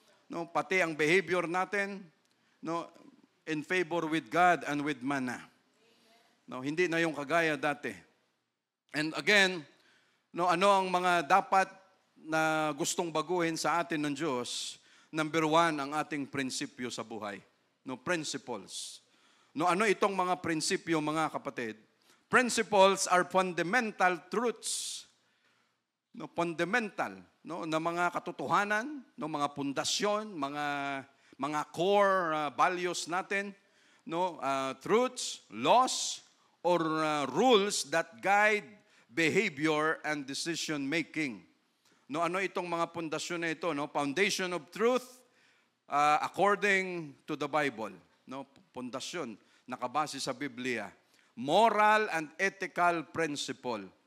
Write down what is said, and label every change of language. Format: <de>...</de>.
<tl>Pati ang behavior natin,</tl> <en>in favor with God and with man</en> <tl>na. Hindi na yung kagaya dati.</tl> <en>And again,</en> <tl>ano ang mga dapat na gustong baguhin sa atin ng Diyos? Number 1, ang ating prinsipyo sa buhay. Principles. Ano itong mga prinsipyo, mga kapatid?</tl> <en>Principles are fundamental truths. Fundamental</en> <tl>na mga katotohanan, mga pundasyon, mga</tl> <en>core values natin, truths, laws, or rules that guide behavior and decision making.</en> <tl>Ano itong mga pundasyon na ito?</tl> <en>Foundation of truth according to the Bible.</en> <tl>Pundasyon, nakabase sa Biblia.</tl> <en>Moral and ethical principle.</en>